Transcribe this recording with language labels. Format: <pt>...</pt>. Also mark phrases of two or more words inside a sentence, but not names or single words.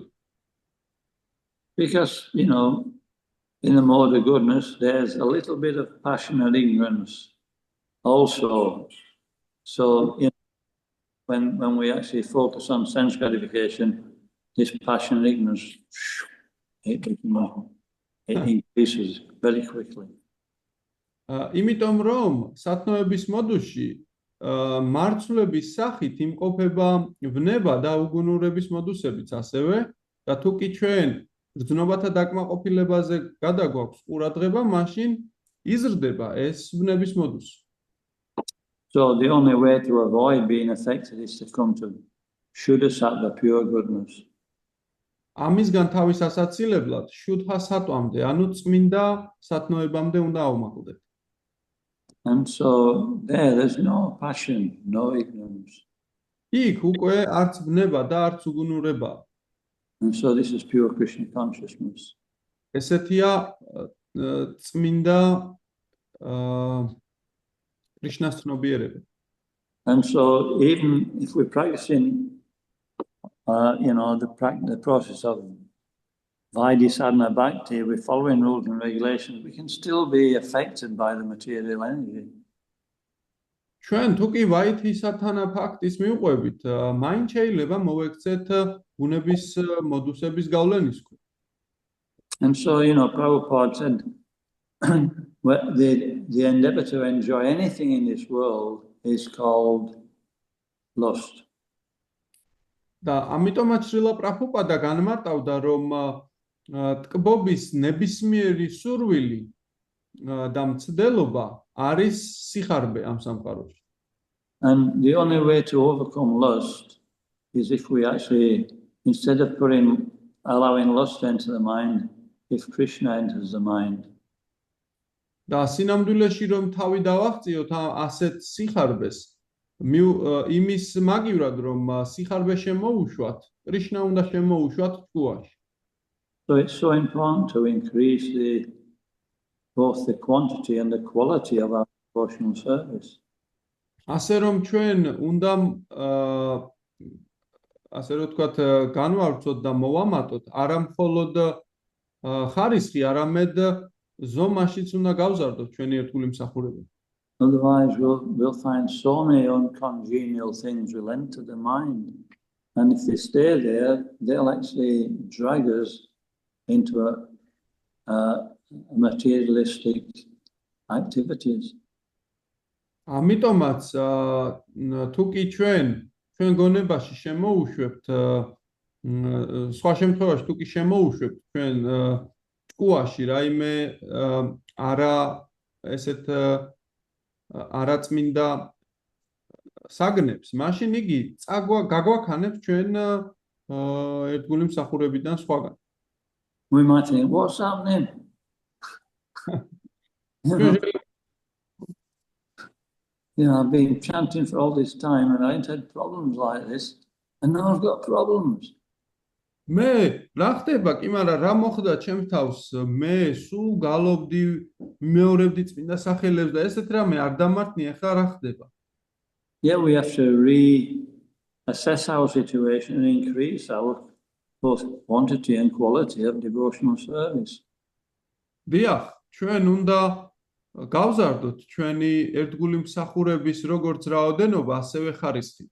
<en>Because, you know, in the mode of goodness, there's a little bit of passion and ignorance also. So, you know, when we actually focus on sense gratification, this passion and ignorance, it increases very quickly.</en> <ka>იმიტომ რომ სათნოების მოდუსში მარცვლების სახით იმყოფება ვნება და უგუნურების მოდუსებიც ასევე და თუ კი ჩვენ გრძნობათა დაკმაყოფილებაზე გადაგვაქვს ყურადღება, მაშინ იზრდება ეს ვნების მოდუსი.</ka> <en>So the only way to avoid being affected is to come to Shuddha-sattva, pure goodness.</en> <ka>ამისგან თავის ასაცილებლად შუდჰა სატვამდე, ანუ წმინდა სათნოებამდე უნდა ავმაყლდეთ.</ka> <en>And so there's no passion, no ignorance.</en> <ka>იქ უკვე არც ვნება და არც უგუნურება.</ka> <en>And so this is pure Krishna consciousness.</en> <ka>ესეთია წმინდა კრიშნას ცნობიერება.</ka> <en>And so even if we're practicing, you know, the process of</en> <sa>Vaidhi Sadhana Bhakti,</sa> <en>we're following rules and regulations, we can still be affected by the material energy.</en> <ka>ჩვენ თუ კი ვაითი სათანა ფაქტის მივყვებით, მაინც შეიძლება მოვექცეთ ბუნების მოდუსების გავლენის ქვეშ.</ka> <en>And so, you know, Prabhupada said, the endeavor to enjoy anything in this world is called lust.</en> <ka>და ამიტომაც შრილა პრაბჰუპადა განმარტავდა, რომ ტკბობის ნებისმიერი სურვილი და მცდელობა არის სიხარბე ამ სამყაროში.</ka> <en>And the only way to overcome lust is if we actually, instead of allowing lust to enter the mind, if Krishna enters the mind.</en> <ka>და სინამდვილეში რომ თავი დავაღწიოთ ასეთ სიხარბეს, იმის მაგივრად რომ სიხარბე შემოუშვათ, კრიშნა უნდა შემოუშვათ თქუაში.</ka> <en>So it's so important to increase both the quantity and the quality of our devotional service.</en> <ka>ასე რომ ჩვენ უნდა ასე რომ თქვათ განვავრცოთ და მოვამატოთ არა მხოლოდ ხარისხი, არამედ ზომაშიც უნდა გავზარდოთ ჩვენი ერთგული მსახურება.</ka> <en>Otherwise we'll find so many uncongenial things will enter the mind, and if they stay there, they'll actually drag us into a materialistic activities.</en> <ka>ამიტომაც თუ კი ჩვენ გონებაში შემოუშვებთ სხვა შემთხვევაში თუ კი შემოუშვებთ ჩვენ ჭკუაში რაიმე არა ესეთ არაწმინდა საგნებს, მაშინ იგი გაგვაქანებს ჩვენ ერთგული მსახურებიდან სხვაგან.</ka> <en>We might think, what's happening? I've been chanting for all this time and I ain't had problems like this, and now I've got problems.</en> <ka>მე რა ხდება კი, მაგრამ რა მოხდა ჩემს თავს? მე სულ გალობდი, მეორებდი წმინდა სახელებს და ესეთ რამე არ დამართნი, ახლა რა ხდება?</ka> <en>Yeah, we have to reassess our situation and increase our both quantity and quality of devotional service.</en> <ka>დიახ, ჩვენ უნდა გავზარდოთ ჩვენი ერთგული მსახურების როგორც რაოდენობა, ასევე ხარისხიც.</ka>